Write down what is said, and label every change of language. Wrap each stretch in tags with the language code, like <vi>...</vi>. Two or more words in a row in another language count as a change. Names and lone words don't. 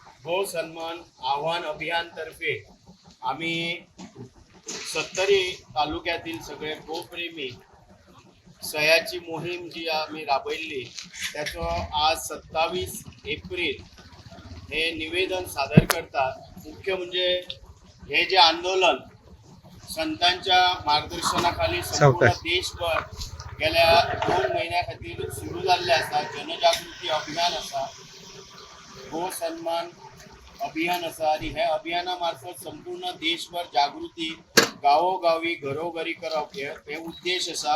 <mr>गो सन्मान आव्हान अभियान तर्फे आम्ही 70 तालुक्यातील सगळे गोप्रेमी सह्याची मोहीम जी आम्ही राबवली त्याचं आज 27 एप्रिल हे निवेदन सादर करतात।</mr> <kok>मुख्य म्हणजे हे जे आंदोलन संतांच्या मार्गदर्शनाखाली संपूर्ण देशभर गेल्या 2 महिन्या खातीर सुरू जाल्ले आसा। जनजागृती अभियान आसा, गो सन्मान अभियान आसा आणि ह्या अभियाना मार्फत संपूर्ण देशभर जागृती गावोगावी घरोघरी करप हे उद्देश आसा।</kok>